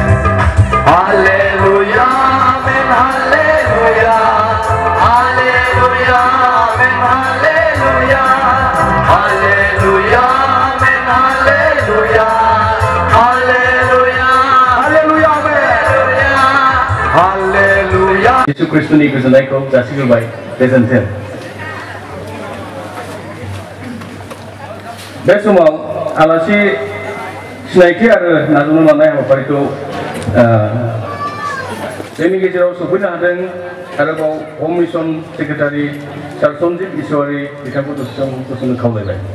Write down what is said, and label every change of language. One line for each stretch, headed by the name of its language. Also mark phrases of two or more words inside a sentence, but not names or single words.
Bodo: हालेलुया आमीन हालेलुया हालेलुया आमीन हालेलुया हालेलुया आमीन हालेलुया हालेलुया हालेलुया हालेलुया Yesus Kristus ni गोजोननायखौ जासिग्रोबाय गोजोन्थों। बे समाव आलासि सिनायथि आरो नाजावनो लानाय हाबाफारिखौ जोंनि गेजेराव सफैनो हादों आरोबाव हम मिशन सेक्रेटारि सार सन्जिब इसवारि बिथांखौ दसे सम गसंनो खावलायबाय।